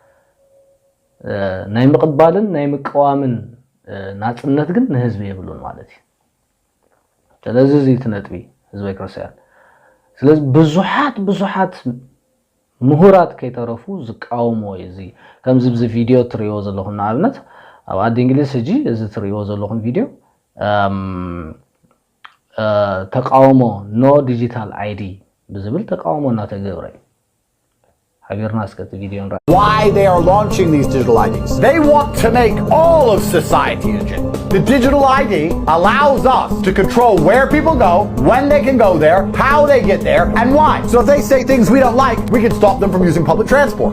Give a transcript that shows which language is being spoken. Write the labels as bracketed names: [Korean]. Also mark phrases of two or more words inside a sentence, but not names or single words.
[Tigrinya] ናይ ምቅባልን ናይ ምቀዋምን ናጽነት ግን ንህዝብ ይብሉን ማለት እዩ ስለዚህ እዚ ትነጥቢ ህዝብ ክርስቲያን ስለዚህ ብዙሓት ምሁራት ከይተረፉ ዝቃወሙ እዚ ከምዚ ብዚ ቪዲዮ ትሪዮ ዘለኹም ንኣብነት ኣብ ኣዲ እንግሊዝ ሕጂ እዚ ትሪዮ ዘለኹም ቪዲዮ ተቃውሞ [English] no digital ID [Tigrinya] ብዝብል ተቃውሞ እናተገብረ [English] Why they are launching these digital IDs. They want to make all of society digital. The digital ID allows us to control where people go, when they can go there, how they get there, and why. So if they say things we don't like, we can stop them from using public transport.